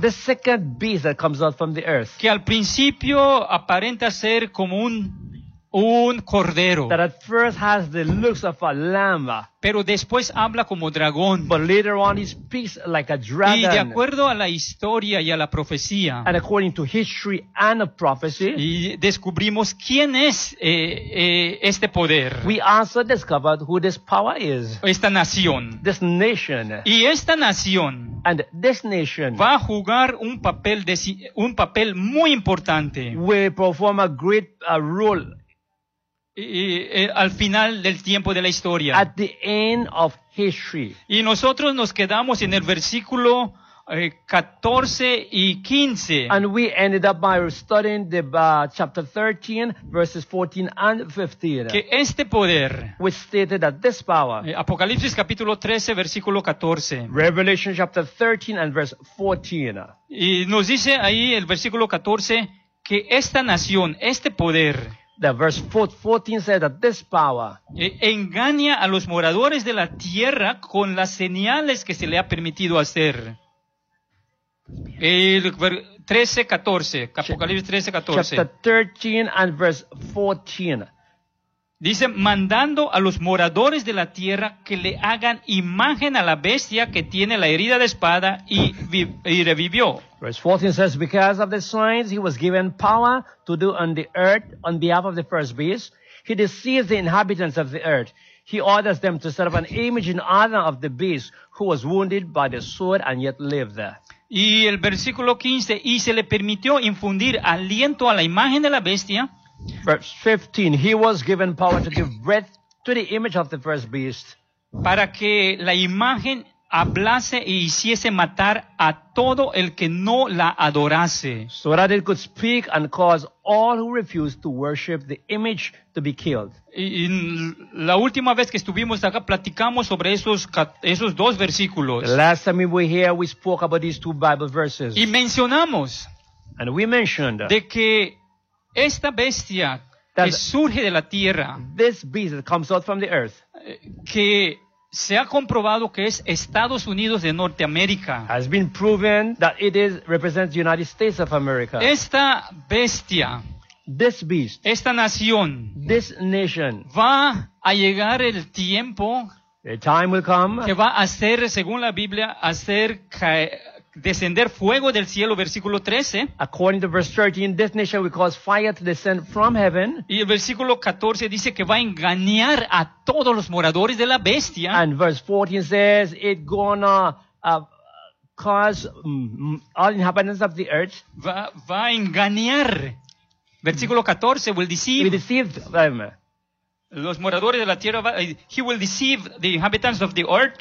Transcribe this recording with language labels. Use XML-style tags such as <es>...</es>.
<en>The second beast that comes out from the earth.</en> <es>Que al principio aparenta ser como un cordero.</es> <en>That at first has the looks of a lamb.</en> <es>Pero después habla como dragón.</es> <en>But later on he speaks like a dragon.</en> <es>Y de acuerdo a la historia y a la profecía.</es> <en>And according to history and a prophecy.</en> <es>Y descubrimos quién es este poder.</es> <en>We also discovered who this power is.</en> <es>Esta nación.</es> <en>This nation.</en> <es>Y esta nación.</es> <en>And this nation.</en> <es>Va a jugar un papel muy importante.</es> <en>Will perform a great role.</en> <es>Y al final del tiempo de la historia.</es> <en>At the end of history.</en> <es>Y nosotros nos quedamos en el versículo 14 y 15.</es> <en>And we ended up by studying the chapter 13, verses 14 and 15.</en> <es>Que este poder.</es> <en>We stated that this power.</en> <es>Apocalipsis capítulo 13, versículo 14.</es> <en>Revelation chapter 13 and verse 14.</en> <es>Y nos dice ahí el versículo 14 que esta nación, este poder.</es> <en>The verse 14 says that this power</en> <es>engaña a los moradores de la tierra con las señales que se le ha permitido hacer. El 13, 14. Apocalipsis 13, 14.</es> <en>Chapter 13 and verse 14.</en> <es>Dice, mandando a los moradores de la tierra que le hagan imagen a la bestia que tiene la herida de espada y revivió.</es> <en>Verse 14 says, because of the signs he was given power to do on the earth on behalf of the first beast, he deceives the inhabitants of the earth. He orders them to set up an image in honor of the beast who was wounded by the sword and yet lived there.</en> <es>Y el versículo 15, y se le permitió infundir aliento a la imagen de la bestia.</es> <en>Verse 15, he was given power to give breath to the image of the first beast.</en> <es>Para que la imagen hablase e hiciese matar a todo el que no la adorase.</es> <en>So that it could speak and cause all who refused to worship the image to be killed.</en> <es>Y la última vez que estuvimos acá platicamos sobre esos dos versículos.</es> <en>The last time we were here we spoke about these two Bible verses.</en> <es>Y mencionamos.</es> <en>And we mentioned.</en> <es>De que esta bestia que surge de la tierra.</es> <en>This beast that comes out from the earth.</en> <es>Que se ha comprobado que es Estados Unidos de Norteamérica.</es> <en>Has been proven that it is represents the United States of America.</en> <es>Esta bestia,</es> <en>this beast,</en> <es>esta nación,</es> <en>this nation,</en> <es>va a llegar el tiempo,</es> <en>the time will come,</en> <es>que va a hacer, según la Biblia, hacer descender fuego del cielo, versículo 13.</es> <en>According to verse 13, this nation will cause fire to descend from heaven.</en> <es>Y el versículo 14 dice que va a engañar a todos los moradores de la bestia.</es> <en>And verse 14 says it gonna cause all inhabitants of the earth.</en> <es>Va a engañar. Versículo 14</es> <en>will deceive. Will deceive them.</en> <es>Los moradores de la tierra,</es> <en>he will deceive the inhabitants of the earth.</en>